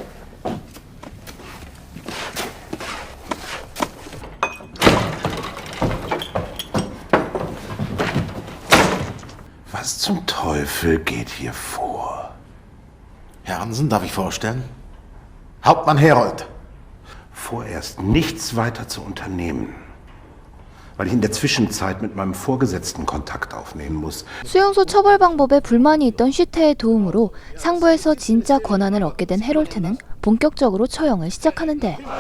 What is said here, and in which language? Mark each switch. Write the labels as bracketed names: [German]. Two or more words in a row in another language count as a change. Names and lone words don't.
[German] Was zum Teufel geht hier vor? Herr Hansen, darf ich vorstellen? Hauptmann Herold. Vorerst nichts weiter zu unternehmen, weil ich in der Zwischenzeit mit meinem Vorgesetzten Kontakt aufnehmen muss. [Korean] 수용소 처벌 방법에 불만이 있던 슈테의 도움으로 상부에서 진짜 권한을 얻게 된 헤롤트는 본격적으로 처형을 시작하는데